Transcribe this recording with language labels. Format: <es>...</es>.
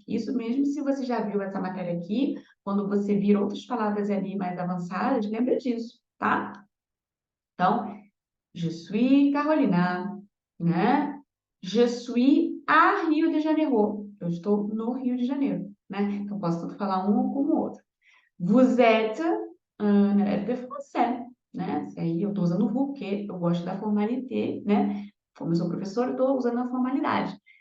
<pt>Isso mesmo se você já viu essa matéria aqui, quando você vir outras palavras ali mais avançadas, lembra disso, tá? Então,</pt> <fr>je suis</fr> <pt>Carolina, né?</pt> <fr>Je suis a Rio de Janeiro.</fr> <pt>Eu estou no Rio de Janeiro, né? Então, posso tanto falar um como o outro.</pt> <fr>Vous êtes un élève de français,</fr> <pt>né? Aí eu estou usando o vous, porque eu gosto da formalité, né? Como eu sou professora, eu estou usando a formalidade.</pt>